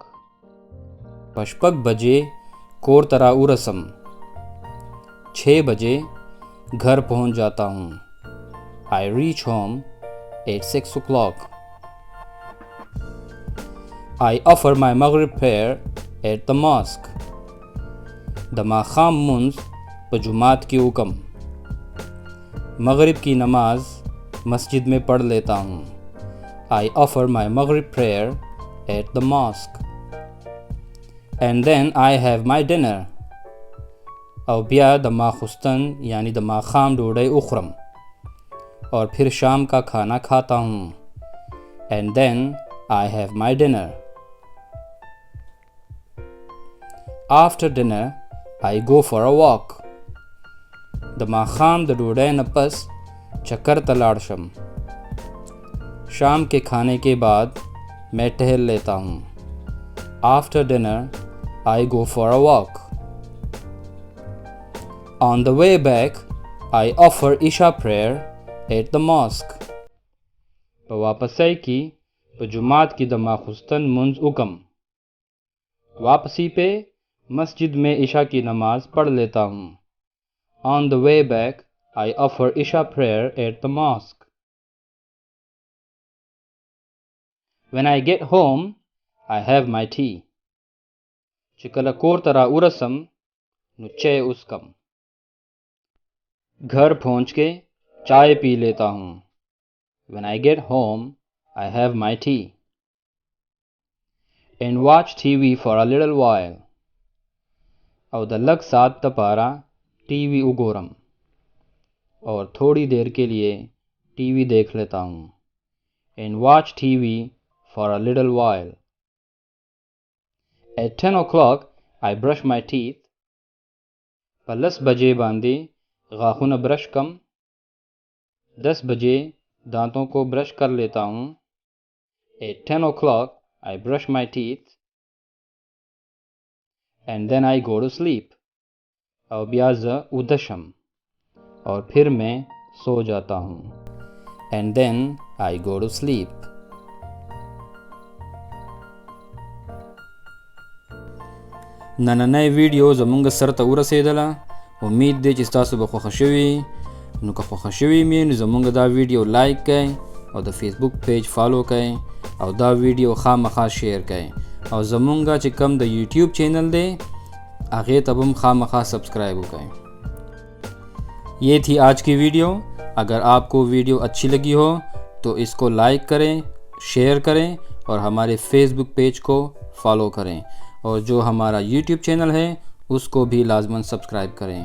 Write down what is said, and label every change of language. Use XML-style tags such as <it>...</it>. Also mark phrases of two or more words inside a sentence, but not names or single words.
<ur>पशपक बजे कोर तरा उरसम. 6 بجے گھر پہنچ جاتا ہوں.</ur> <en>I reach home at 6 o'clock. I offer my Maghrib prayer at the mosque.</en> <ps>د ماښام مونځ په جماعت کې وکم.</ps> <ur>مغرب کی نماز مسجد میں پڑھ لیتا ہوں.</ur> <en>I offer my Maghrib prayer at the mosque. And then I have my dinner.</en> <ps>او بیا د ماخستن یعنی د ماښام ډوډۍ اخرم</ps> <ur>اور پھر شام کا کھانا کھاتا ہوں.</ur> <en>And then I have my dinner. After dinner I go for a walk.</en> <ps>د ماښام د ډوډۍ نه پس چکر ته لاړ شم.</ps> <ur>شام کے کھانے کے بعد میں ٹہل لیتا ہوں.</ur> <en>After dinner I go for a walk. On the way back I offer Isha prayer at the mosque.</en> <ps>په واپسۍ کې په جماعت کې د ماخستن منځ وکم.</ps> <ur>واپسی پہ مسجد میں عشاء کی نماز پڑھ لیتا ہوں.</ur> <en>On the way back I offer Isha prayer at the mosque. When I get home I have my tea.</en> <ps>چې کله کور ته را ورسم نو چای اسکم.</ps> <ur>گھر پہنچ کے چائے پی لیتا ہوں.</ur> <en>When I get home I have my tea. And watch TV for a little while.</en> <ps>او د لږ ساعت دپاره ٹی وی وګورم</ps> <ur>اور تھوڑی دیر کے لیے ٹی وی دیکھ لیتا ہوں.</ur> <en>And watch TV for a little while. At 10 o'clock I brush my teeth.</en> <ps>په 10 بجے باندې غاښونه برش کم.</ps> <ur>10 بجے دانتوں کو برش کر لیتا ہوں.</ur> <en>At 10 o'clock I brush my teeth. And then I go to sleep.</en> <ps>او بیا زه اوده شم</ps> <ur>اور پھر میں سو جاتا ہوں.</ur> <en>And then I go to sleep.</en> <ps>نننۍ ویډیو زمونږ سر ته ورسېدله. امید دی چې ستاسو به خوښه شوي. نو که خوښه شوي مې نو زمونږ دا ویډیو لایک کړئ او د فیسبوک پیج فالو کړئ او دا ویډیو خامخا شیر کړئ اور زمونږ چې کم د یوټیوب چینل دی هغې ته به هم خامخا سبسکرائب وکړئ.</ps> <ur>یہ تھی آج کی ویڈیو. اگر آپ کو ویڈیو اچھی لگی ہو تو اس کو لائک کریں, شیئر کریں اور ہمارے فیس بک پیج کو فالو کریں اور جو ہمارا یوٹیوب چینل ہے اس کو بھی لازماً سبسکرائب کریں.</ur>